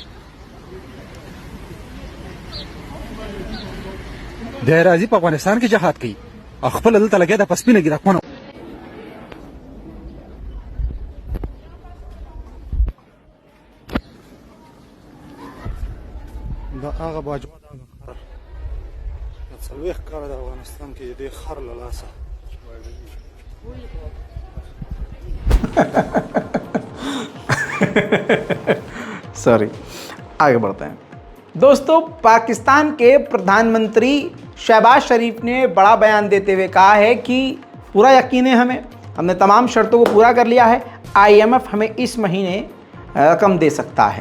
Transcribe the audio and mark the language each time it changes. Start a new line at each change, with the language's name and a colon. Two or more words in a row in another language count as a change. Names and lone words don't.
Pashto: دی راځي په افغانستان کې جهاد کوي او خپله دلته لګیا ده په سپینه ګیداکونه دا هغه باجوه د هغه خر د څلوېښت کاله د افغانستان کې د دې خر له لاسه
Hindi: सॉरी, आगे बढ़ते हैं। दोस्तों, पाकिस्तान के प्रधानमंत्री शहबाज शरीफ ने बड़ा बयान देते हुए कहा है कि पूरा यकीन है हमने तमाम शर्तों को पूरा कर लिया है, IMF हमें इस महीने रकम दे सकता है।